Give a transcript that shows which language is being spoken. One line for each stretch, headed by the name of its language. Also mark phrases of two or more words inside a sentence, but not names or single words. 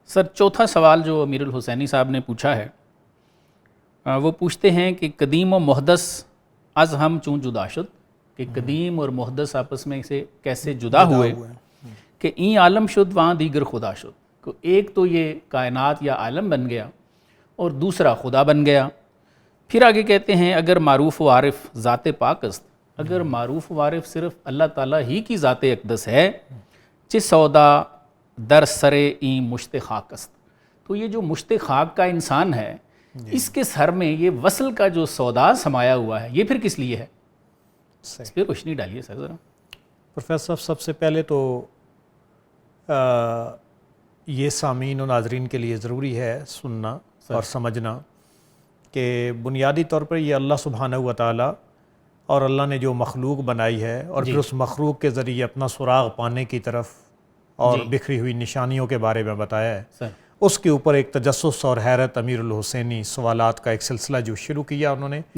Urdu: سر چوتھا سوال جو امیر الحسینی صاحب نے پوچھا ہے وہ پوچھتے ہیں کہ
Persian: قدیم و محدث از ہم چون جدا شد،
Urdu: کہ قدیم اور محدث آپس میں سے کیسے جدا ہوئے کہ
Persian: این عالم شد وہاں دیگر خدا شد،
Urdu: کہ ایک تو یہ کائنات یا عالم بن گیا اور دوسرا خدا بن گیا۔ پھر آگے کہتے ہیں
Persian: اگر معروف و عارف ذات پاک است،
Urdu: اگر معروف و عارف صرف اللہ تعالیٰ ہی کی ذات اقدس ہے،
Persian: چس سودا در سر این مشت خاک است،
Urdu: تو یہ جو مشت خاک کا انسان ہے اس کے سر میں یہ وصل کا جو سودا سمایا ہوا ہے، یہ پھر کس لیے ہے؟ اس پہ روشنی ڈالیے سر ذرا۔ پروفیسر صاحب سب سے پہلے تو یہ سامعین و ناظرین کے لیے ضروری ہے سننا اور سمجھنا کہ بنیادی طور پر یہ اللہ سبحانہ و تعالیٰ اور اللہ نے جو مخلوق بنائی ہے اور پھر اس مخلوق کے ذریعے اپنا سراغ پانے کی طرف اور بکھری ہوئی نشانیوں کے بارے میں بتایا ہے، اس کے اوپر ایک تجسس اور حیرت امیر الحسینی سوالات کا ایک سلسلہ جو شروع کیا انہوں نے،